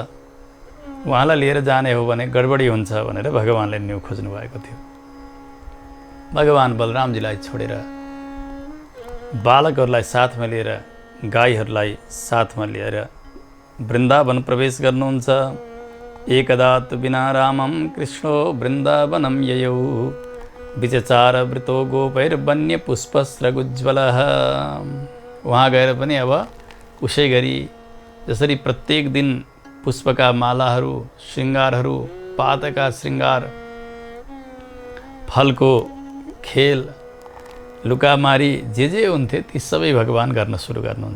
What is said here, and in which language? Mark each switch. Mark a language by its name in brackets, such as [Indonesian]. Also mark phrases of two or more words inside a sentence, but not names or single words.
[Nepali] उहाँलाई लिएर जाने हो भने गडबडी हुन्छ भनेर भगवानले न्यु खोज्नु भएको थियो। भगवान बलरामजीलाई छोडेर बालकहरूलाई साथमा लिएर, गाईहरूलाई साथमा लिएर वृन्दावन प्रवेश गर्नुहुन्छ। [Sanskrit] एकदा तु विना रामं कृष्णो वृन्दावनं ययौ विचचार वृतो गोपैर्वन्य पुष्पस्रगुज्ज्वलः। [Nepali] वहाँ गएर पनि अब उसै गरी जसरी प्रत्येक दिन पुष्पका मालाहरू, श्रृङ्गारहरू, पातका श्रृङ्गार, फलको खेल, लुकामारी जे हुन्थे ती सबै भगवान गर्न सुरु गर्नुहुन्छ।